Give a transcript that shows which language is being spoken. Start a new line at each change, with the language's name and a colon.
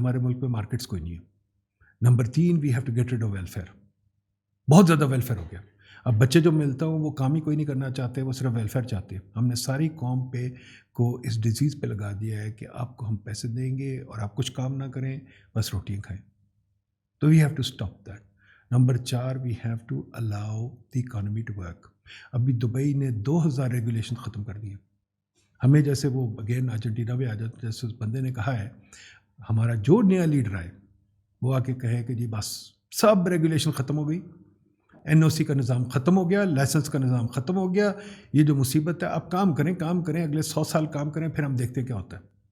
Urdu: ہمارے ملک میں مارکیٹس کوئی نہیں ہے. Number 3,
English: We have to get rid of welfare.
Urdu: بہت زیادہ ویلفیئر ہو گیا. اب بچے جو ملتا ہوں وہ کام ہی کوئی نہیں کرنا چاہتے, وہ صرف ویلفیئر چاہتے ہیں. ہم نے ساری قوم پہ کو اس ڈیزیز پہ لگا دیا ہے کہ آپ کو ہم پیسے دیں گے اور آپ کچھ کام نہ کریں, بس روٹیاں کھائیں. تو
English: We have to stop that. Number 4 we have to allow the economy to work.
Urdu: ابھی دبئی نے 2000 ریگولیشن ختم کر دی. ہمیں جیسے وہ اگین ارجنٹینا میں آ جاتے، جیسے اس بندے نے کہا ہے ہمارا جو نیا لیڈر آئے وہ آ کے کہے کہ جی بس سب ریگولیشن ختم ہو گئی، این او سی کا نظام ختم ہو گیا، لائسنس کا نظام ختم ہو گیا، یہ جو مصیبت ہے اب کام کریں اگلے 100 سال کام کریں، پھر ہم دیکھتے کیا ہوتا ہے.